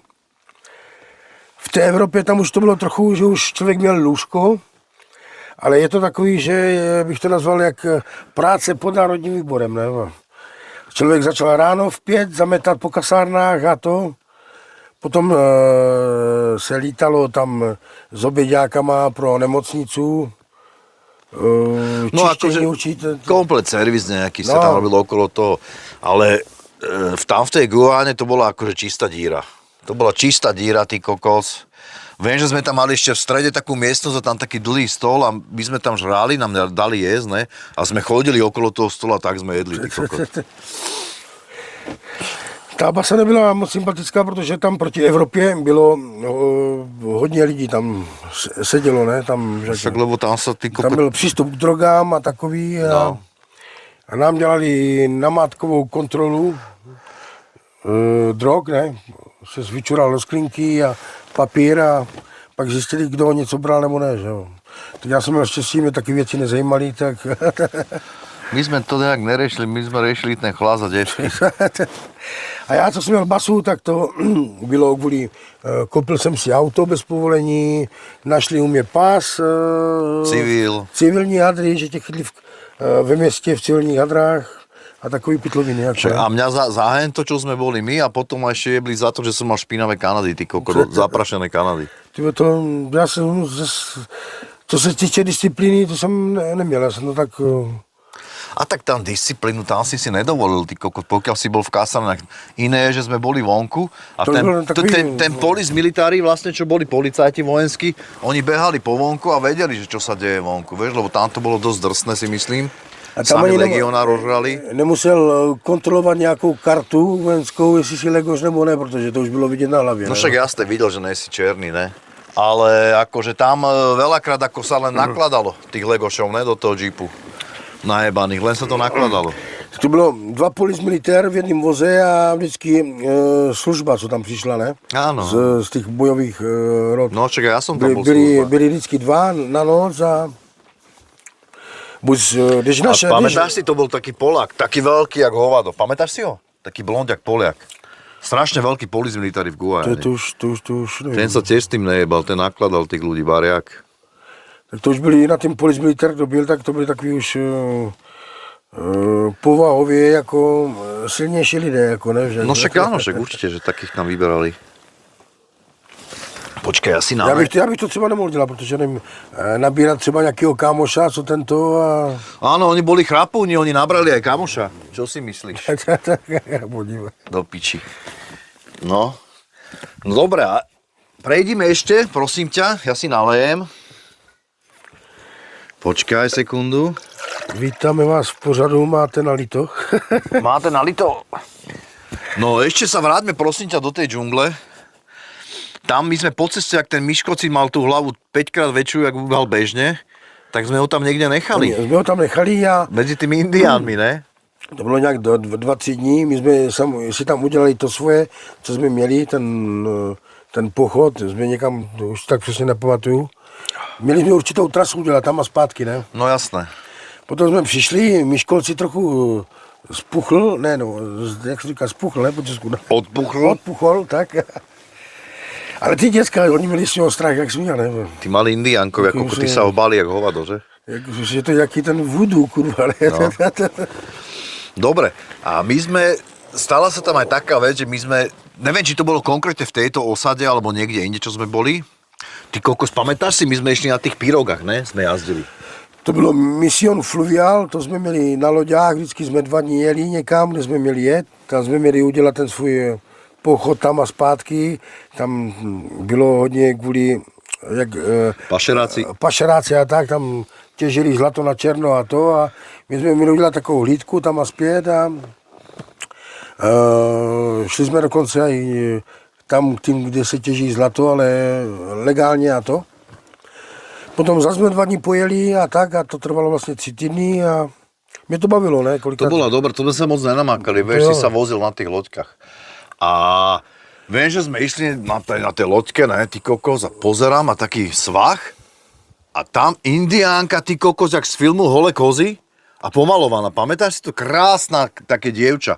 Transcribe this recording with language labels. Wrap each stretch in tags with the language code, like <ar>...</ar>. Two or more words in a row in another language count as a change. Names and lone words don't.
<cs>V té Evropě tam už to bylo trochu, že už člověk měl lůžko, ale je to takový, že bych to nazval jak práce pod národním výborem. Ne? Člověk začal ráno v 5 zametat po kasárnách a to. Potom se lítalo tam s oběďákama pro nemocnicu.</cs> <sk>No akože komplet servis nejaký sa tam robil okolo toho. Ale tam v tej Gujáne to bola akože čistá díra. To bola čistá díra, ty kokos. Viem, že sme tam mali ešte v strede takú miestnosť a tam taký dlhý stôl a my sme tam žrali, nám dali jesť, ne? A sme chodili okolo toho stola, tak sme jedli, ty kokos.</sk> <cs>Ta basa nebyla moc sympatická, protože tam proti Evropě bylo hodně lidí, tam sedělo, ne? Tam,</cs> <sk>však, lebo tam sa ty kokos...</sk> <cs>Tam byl přístup k drogám a takový a nám dělali namátkovou kontrolu drog, ne? Se vyčural do sklinky a papír a pak zjistili, kdo něco bral nebo ne, že jo. Tak já jsem měl štěstí, mě taky věci nezajímaly, tak...</cs> <sk>My sme to nejak neriešili, my sme riešili ten chlás a děvky.</sk> <cs>A já, co jsem měl basu, tak to bylo kvůli, koupil jsem si auto bez povolení, našli u mě pás, civilní hadry, že tě chytli ve městě v civilních hadrách a takový pitloviny.</cs> <sk>Však, a mňa za to, čo sme boli my, a potom ma ešte jebli za to, že som mal špinavé Kanady, ty kokoro, zaprašené Kanady.</sk> <cs>Já jsem, co se týče disciplíny, to jsem neměl, já jsem to tak...</cs> <sk>A tak tam disciplínu, tam si nedovolil, ty kokot, pokiaľ si bol v kasarnách. Iné je, že sme boli vonku a ten polis militári vlastne, čo boli policajti vojenskí, oni behali po vonku a vedeli, že čo sa deje vonku, vieš, lebo tam to bolo dosť drsné, si myslím. A tam sami legionár rožrali.</sk> <cs>Nemusel kontrolovat nějakou kartu vojenskou, jestli si legoš nebo ne, protože to už bylo vidět na hlavě.</cs> <sk>No však ja ste videl, že</sk> <cs>nejsi černý,</cs> <sk>ne? Ale akože tam veľakrát ako sa len nakladalo tých legošov, ne, do toho džipu. Najebaných, len sa to nakladalo.</sk> <cs>To bylo 2 polis militér v jednom voze a vždycky služba, co tam přišla, ne?</cs> <sk>Áno.</sk> <cs>Z těch bojových rod.</cs> <sk>No čak, ja som tam bol služba.</sk> <cs>Byli vždycky 2 na noc a... Když naše,</cs> <sk>pamätáš si, to bol taký Polák, taký veľký jak hovado. Pamätáš si ho? Taký blondiak Poliak. Strašne veľký polis militári v Guajane. To už neviem. Ten sa tiež s tým nejebal, ten nakladal tých ľudí, bariak.</sk> <cs>Tak to už byli na tým polis militár, to byl, tak to byli takový už povahově jako silnější lidé, jako ne? Že,</cs> <sk>no však áno, však určite, že takých tam vyberali.</sk> <cs>Počkej, asi na... Já bych to třeba nemohl dělat, protože nevím, nabírat třeba nějakého kámoša, co tento a...</cs> <sk>Áno, oni boli chrapúni, oni nabrali aj kámoša. Čo si myslíš? Do piči. No dobré, a prejdime ešte, prosím ťa, ja si nalejem. Počkaj sekundu.</sk> <cs>Vítáme vás v pořadu, máte nalito. Máte nalito?</cs> <sk>No ešte sa vráťme, prosím ťa, do tej džungle. Tam my sme po ceste, ak ten Miškocin mal tú hlavu 5-krát väčšiu, jak mal bežne, tak sme ho tam niekde nechali.</sk> <cs>Jsme ho tam nechali a...</cs> <sk>Medzi tými indiánmi, ne?</sk> <cs>To bylo nějak 2-3 dní, my jsme si tam udělali to svoje, co jsme měli, ten pochod, jsme někam, už tak přesně nepamatuju. Měli jsme určitou trasu udělat tam a zpátky, ne?</cs> <sk>No jasné.</sk> <cs>Potom jsme přišli, Miškolci trochu spuchl, jak se říká, spuchl, ne, po česku. Odpuchl, tak. Ale ty děcka, oni měli s něho strach, jak směl, ne?</cs> <sk>Ty mali indiánkovi, ako ty sa ho báli, jak hovado, že? Že to je jaký ten voodoo, kurva, ne? No. Dobre, a my sme, stala sa tam aj taká vec, že my sme, neviem, či to bolo konkrétne v tejto osade, alebo niekde inde, čo sme boli. Ty kokos, pamätáš si, my sme išli na tých pirogách, ne? Sme jazdili.</sk> <cs>To bylo Mission Fluvial, to jsme měli na loďách, vždycky jsme 2 dny jeli někam, kde jsme měli jet, tam jsme měli udělat ten svůj pochod tam a zpátky, tam bylo hodně kvůli pašeráci a tak, tam těžili zlato na černo a to a my jsme měli udělat takovou hlídku tam a zpět a šli jsme dokonce i tam tím, kde se těží zlato, ale legálně a to. Potom zase jsme 2 dny pojeli a tak a to trvalo vlastně 3 týdny a mě to bavilo, ne?</cs> <sk>To bolo dobré, to sme sa moc nenamákali, vieš, si sa vozil na tých loďkách. A viem, že sme išli na tej loďke, ne, ty kokos, a pozerám a taký svah a tam indiánka, ty kokos, jak z filmu Holé kozy a pomalovaná. Pamätáš si to? Krásna také dievča.</sk>